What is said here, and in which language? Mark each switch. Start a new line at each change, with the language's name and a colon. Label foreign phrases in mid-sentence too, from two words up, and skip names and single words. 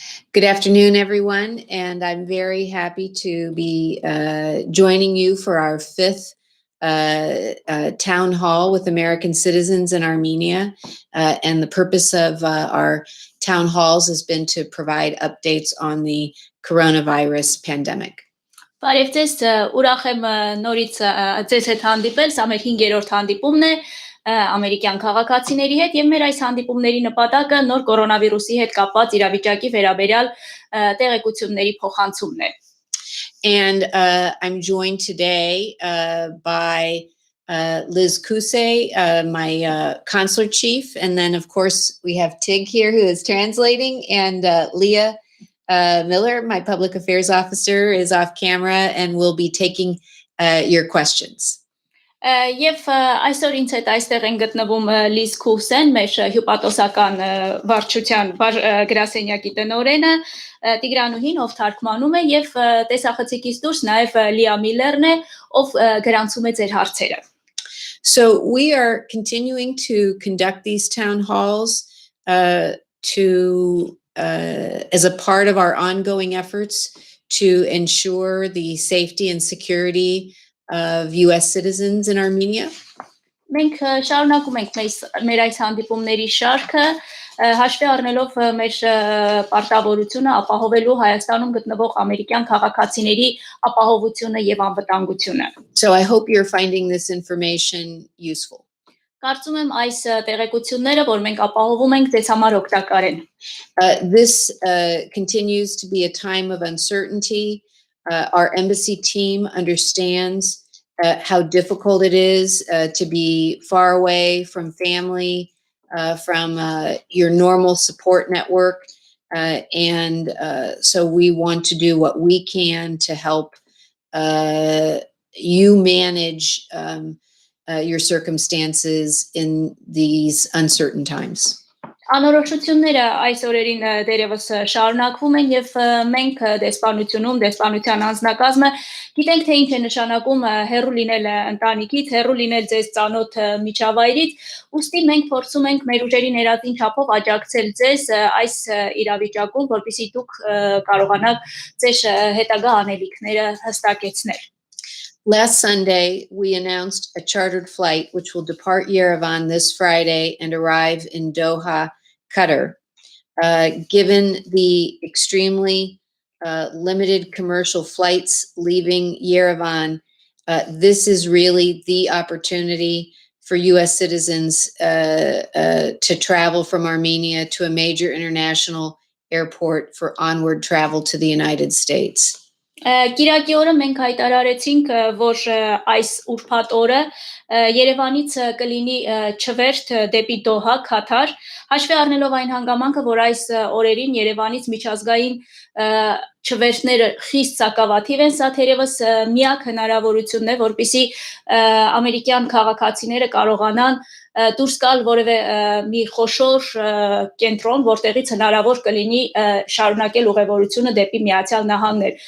English: Good afternoon, everyone, and I'm very happy to be joining you for our fifth town hall with American citizens in Armenia. And the purpose of our town halls has been to provide updates on the coronavirus pandemic.
Armenian: Բարև ձեզ, ուրախ եմ նորից ձեզ հետ հանդիպել, սա մեր 5-րդ հանդիպումն է ամերիկյան քաղաքացիների հետ եւ մեր այս հանդիպումների նպատակը նոր կորոնավիրուսի հետ կապված իրավիճակի վերաբերյալ տեղեկությունների փոխանցումն է.
English: And I'm joined today by Liz Kuse, my consular chief, and then of course we have Tig here who is translating, and Leah Miller, my public affairs officer, is off camera and will be taking your questions.
Armenian: Եվ այսօր ինձ հետ այստեղ են գտնվում Լիզ Քուսեն, մեր հյուպատոսական վարչության գրասենյակի տնօրենը, Տիգրանուհին, ով թարգմանում է, եւ տեսախցիկից դուրս նաեւ Լիա Միլերն է, ով գրանցում է ձեր հարցերը.
English: So we are continuing to conduct these town halls as a part of our ongoing efforts to ensure the safety and security of U.S. citizens in Armenia.
Armenian: Մենք շարունակում ենք մեր այս հանդիպումների շարքը, հաշվի առնելով մեր պարտավորությունը ապահովելու Հայաստանում գտնվող ամերիկյան քաղաքացիների ապահովությունը եւ անվտանգությունը.
English: So I hope you're finding this information useful.
Armenian: Կարծում եմ այս տեղեկությունները, որ մենք ապահովում ենք, ձեզ համար օգտակար են.
English: This continues to be a time of uncertainty. Our embassy team understands how difficult it is to be far away from family, from your normal support network. And so we want to do what we can to help you manage your circumstances in these uncertain times.
Armenian: Անորոշությունները այս օրերին դերևս շարունակվում են եւ մենք դեսպանության անձնակազմը գիտենք թե ինչ է նշանակում հեռու լինել ընտանիքից, հեռու լինել ձեզ ծանոթ միջավայրից, ուստի մենք փորձում ենք մեր ուժերի ներածին չափով աջակցել ձեզ այս իրավիճակում, որպեսզի դուք կարողանաք ձեր հետագա անելիքները հստակեցնել.
English: Last Sunday, we announced a chartered flight which will depart Yerevan this Friday and arrive in Doha, Qatar. Given the extremely limited commercial flights leaving Yerevan, this is really the opportunity for U.S. citizens to travel from Armenia to a major international airport for onward travel to the United States.
Armenian: Կիրակի օրը մենք հայտարարեցինք, որ այս ուրբաթ օրը Երևանից կլինի չվերթ դեպի Դոհա, Քաթար, հաշվի առնելով այն հանգամանքը, որ այս օրերին Երևանից միջազգային չվերթները խիստ սակավաթիվ են, սա թերևս միակ հնարավորությունն է, որպեսզի ամերիկյան քաղաքացիները կարողանան դուրս գալ որևէ մի խոշոր կենտրոն, որտեղից հնարավոր կլինի շարունակել ուղևորությունը դեպի Միացյալ Նահանգներ.